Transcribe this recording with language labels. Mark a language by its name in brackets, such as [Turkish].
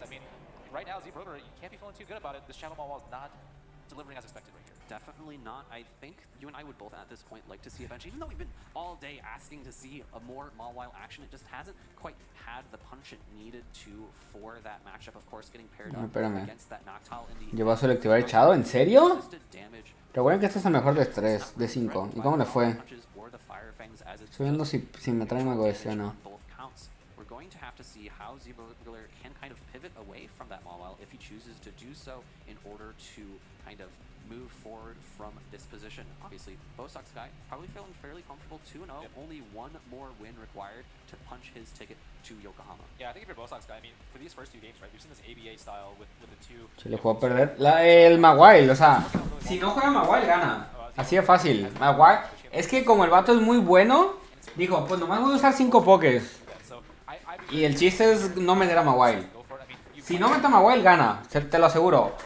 [English] I mean, right now, Z-Burger, you can't be feeling too good about it. This Shadow Ball is not delivering as expected right here. Definitely not. I think you and I would both at this point like to see a bench, even though we've been all day asking to see a more Mawile action. It just hasn't quite had the punch it needed to for that matchup. Of course, getting paired up against that Noctowl in the... [Spanish] ¿Llevó a selectivar echado? ¿En serio? Recuerden que este es el mejor de 3, de 5. ¿Y cómo le fue? Estoy viendo si me traen algo de escena. [English] going to have to see how ZBurglar can kind of pivot away from that Mawile if he chooses to do so in order to kind of move forward from this position. Obviously, Bosox Guy probably feeling fairly comfortable 2-0. Only one more win required to punch his ticket to Yokohama. Yeah, I think if you're Bosox Guy, I mean, for these first two games, right, we've seen this ABA style with the two. [Spanish] Se le puedo perder el Mawile, o sea, si no juega Mawile gana. Así de fácil. Mawile, es que como el vato es muy bueno, dijo, pues nomás voy a usar 5 pokés. Y el chiste es no meter a Mawile. Si no mete a Mawile, gana, te lo aseguro.